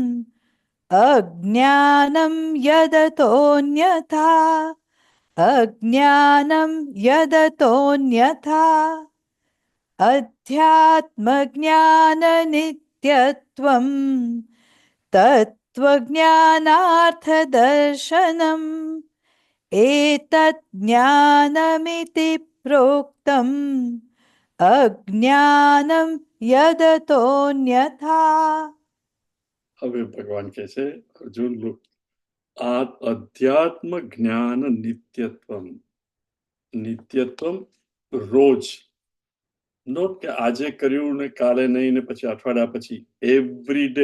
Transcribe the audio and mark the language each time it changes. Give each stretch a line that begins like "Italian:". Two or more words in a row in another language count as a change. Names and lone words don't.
Sanskrit: अज्ञानं यदतोऽन्यथा अज्ञानं यदतोऽन्यथा अध्यात्मज्ञाननित्यत्वं तत्त्वज्ञानार्थदर्शनम् एतत् ज्ञानमिति प्रोक्तम् अज्ञानं यदतोऽन्यथा.
Gujarati: હવે ભગવાન કહે છે અર્જુન look, આ અધ્યાત્મ જ્ઞાન નિત્યત્વમ રોજ, નોટ કે આજે કર્યું ને કાલે નહીં ને પછી અઠવાડિયા પછી,
English: every day.